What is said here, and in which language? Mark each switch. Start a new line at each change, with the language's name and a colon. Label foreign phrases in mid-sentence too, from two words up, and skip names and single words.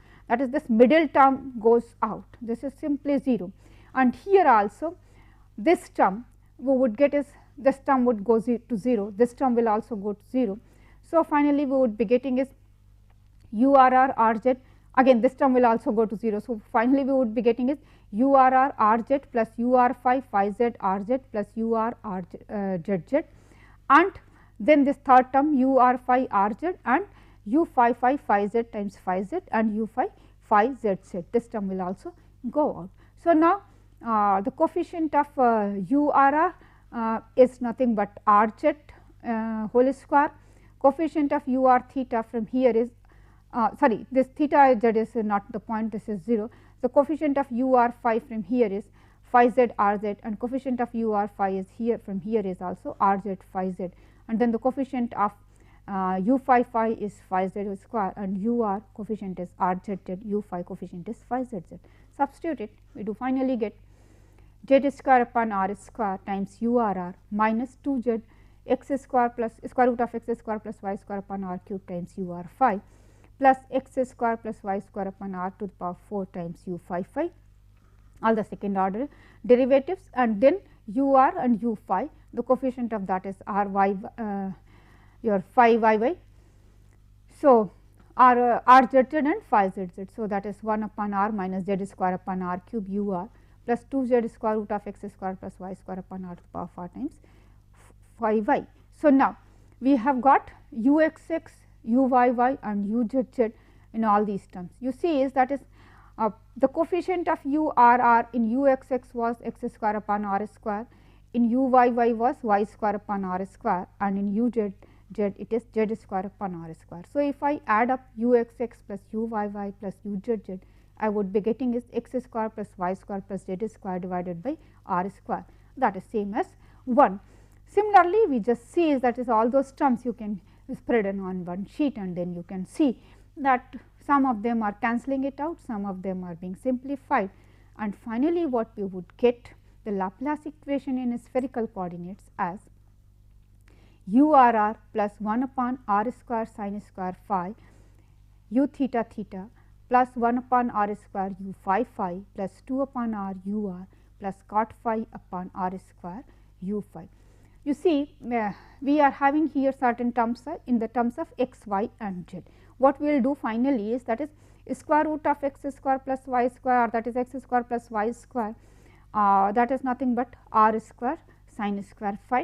English: That is, this middle term goes out, this is simply 0, and here also this term we would get is this term would go to 0, this term will also go to 0. So, finally, we would be getting is u r r r z, again this term will also go to 0. So, finally, we would be getting is u r r r z plus u r phi z r z plus u r r z, and then this third term u r phi r z and u phi z times phi z and u phi z, this term will also go out. So, now the coefficient of u r r is nothing but r z whole square, coefficient of u r theta from here is sorry, this theta z is not the point, this is 0. The coefficient of u r phi from here is phi z r z, and coefficient of u r phi is here from here is also r z phi z, and then the coefficient of u phi phi is phi z square and u r coefficient is r z z, u phi coefficient is phi z z. Substitute it, we do finally get z square upon r square times u r r minus 2 z x square plus square root of x square plus y square upon r cube times u r phi plus x square plus y square upon r to the power 4 times u phi phi, all the second order derivatives, and then u r and u phi, the coefficient of that is r y your phi y y. So, r z z and phi z z. So, that is 1 upon r minus z square upon r cube u r plus 2 z square root of x square plus y square upon r to the power 4 times phi y. So, now we have got u x x, u y y and u z z in all these terms. You see is that is the coefficient of u r r in u x x was x square upon r square, in u y y was y square upon r square, and in u z z it is z square upon r square. So, if I add up u x x plus u y y plus u z z, I would be getting is x square plus y square plus z square divided by r square, that is same as 1. Similarly, we just see is that is all those terms you can spread on one sheet, and then you can see that some of them are cancelling it out, some of them are being simplified, and finally, what we would get the Laplace equation in spherical coordinates as u r r plus 1 upon r square sin square phi u theta theta plus 1 upon r square u phi phi plus 2 upon r u r plus cot phi upon r square u phi. You see we are having here certain terms in the terms of x, y and z. What we will do finally is that is square root of x square plus y square, or that is x square plus y square, that is nothing but r square sin square phi.